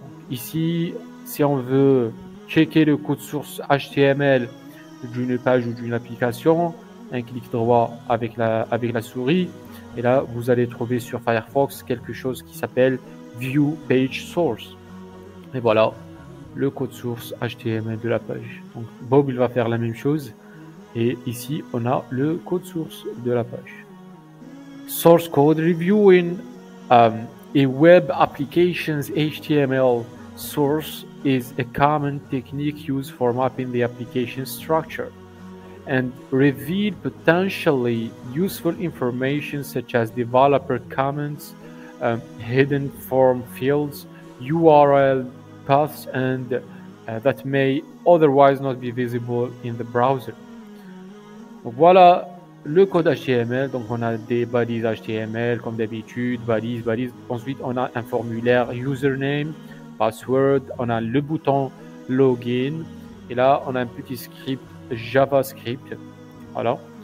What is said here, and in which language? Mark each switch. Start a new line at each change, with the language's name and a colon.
French: Ici, si on veut checker le code source HTML d'une page ou d'une application, un clic droit avec la souris, et là, vous allez trouver sur Firefox quelque chose qui s'appelle View Page Source. Et voilà le code source HTML de la page. Donc, Bob, il va faire la même chose. Et ici, on a le code source de la page.
English: Source code reviewing a web application's HTML source is a common technique used for mapping the application structure and reveal potentially useful information such as developer comments, hidden form fields, URL paths, and that may otherwise not be visible in the browser.
French: Donc voilà le code HTML. Donc on a des balises HTML comme d'habitude, balises. Ensuite on a un formulaire username, password, on a le bouton login et là on a un petit script JavaScript. Voilà.